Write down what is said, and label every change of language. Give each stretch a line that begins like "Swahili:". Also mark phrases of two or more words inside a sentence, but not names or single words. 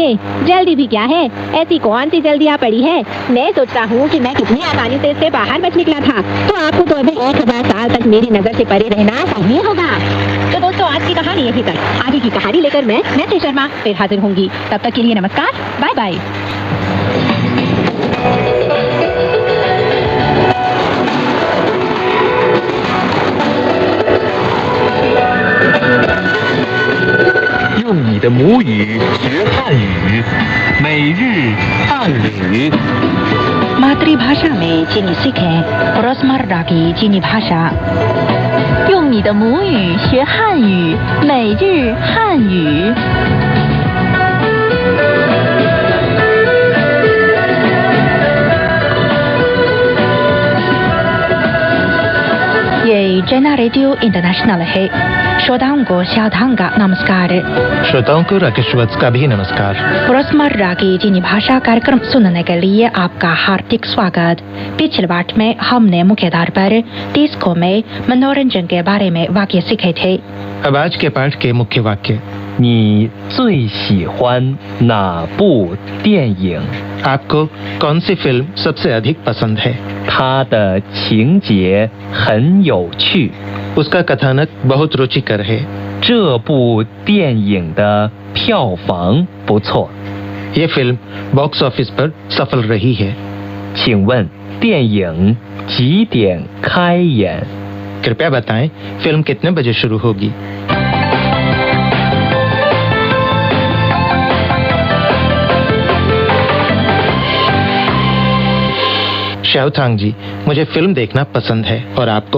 Hindi: जल्दी भी क्या है, ऐसी कौन सी जल्दियाँ पड़ी है। मैं सोचता हूँ कि मैं कितनी आसानी से इससे बाहर बच निकला था, तो आपको तो अभी 1000 साल तक मेरी नजर से परे रहना चाहिए होगा। तो दोस्तों, आज की कहानी यही तक। आगे की कहानी लेकर मैं श्री शर्मा फिर हाजिर होंगी। तब तक के लिए नमस्कार,
English: bye bye.
Chinese: 用你的母语学汉语，每日汉语。
Hindi: मातृभाषा में चीनी सीखें रोजमर्रा की चीनी भाषा।
Chinese: 用你的母语学汉语，每日汉语。
Hindi: ये चाइना रेडियो इंटरनेशनल है। श्रोताओं को शादांग का नमस्कार। श्रोताओं को राकेशवत्स का भी नमस्कार। रोजमर्रा की चीनी भाषा कार्यक्रम सुनने के लिए आपका हार्दिक स्वागत। पिछले पाठ में हमने मुख्य धार पर डिस्को में मनोरंजन के बारे में वाक्य सीखे थे। अब आज के पाठ के मुख्य वाक्य।
Chinese: 你最喜欢哪部电影？
Hindi: आपको कौन सी फिल्म सबसे अधिक पसंद है?
Chinese: 它的情节很有趣。
Hindi: उसका कथानक बहुत रुचिकर है।
Chinese: 这部电影的票房不错。
Hindi: ये फिल्म
English: box office
Hindi: पर सफल रही है।
Chinese: 请问电影几点开演？
Hindi: कृपया बताएं फिल्म कितने बजे शुरू होगी? शाओथांग जी, मुझे फिल्म देखना पसंद है, और आपको?